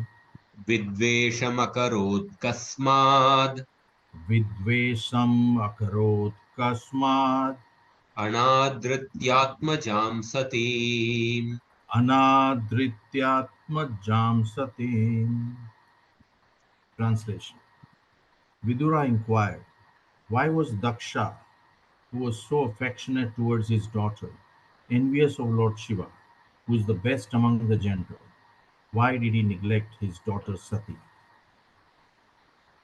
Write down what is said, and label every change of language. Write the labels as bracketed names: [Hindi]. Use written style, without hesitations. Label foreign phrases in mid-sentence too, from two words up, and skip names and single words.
[Sanskrit] Vidveshamakaro Kasmad Vidvesham Akarot Kasmad Anadrityatmajam Satim. Anadrityatma Jamsatim. [English] Translation. Vidura inquired, why was Daksha, who was so affectionate towards his daughter, envious of Lord Shiva, who is the best among the gender? Why did he neglect his daughter Sati?